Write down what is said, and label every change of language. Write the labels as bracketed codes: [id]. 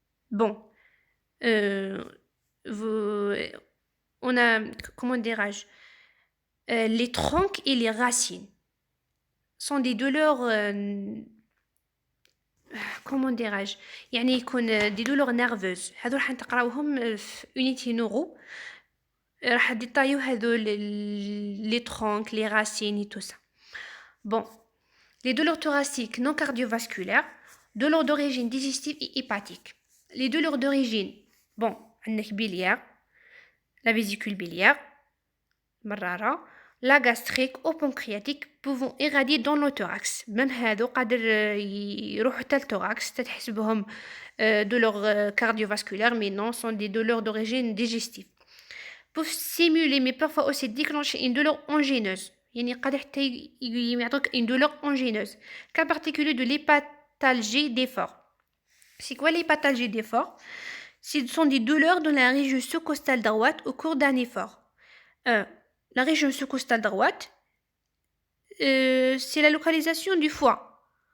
[fr] Bon, on a, comment dirais-je, les troncs et les racines sont des douleurs, comment dirais-je, [ar] يعني يكون [fr] des douleurs nerveuses. [ar] هذول حنقراوهم في unité neuro. [fr] راح détailler les troncs, les racines et tout ça. Bon, les douleurs thoraciques non cardiovasculaires, douleurs d'origine digestive et hépatique. Les douleurs d'origine, bon, biliaire, la vésicule biliaire, مرارة, la gastrique ou pancréatique pouvant irradier dans le thorax. Même [ar] هادو قادر يروحوا حتى التوراكس تتحسبهم [fr] douleurs cardiovasculaires, mais non, sont des douleurs d'origine digestive. Peuvent simuler mais parfois aussi déclencher une douleur angineuse. [ar] يعني قادر حتى يعطوك [fr] une douleur angineuse. Cas particulier de l'hépatalgie d'effort. C'est quoi l'hépatalgie d'effort? Ce sont des douleurs dans la région sous-costale droite au cours d'un effort. La région sous-costale droite, c'est la localisation du foie.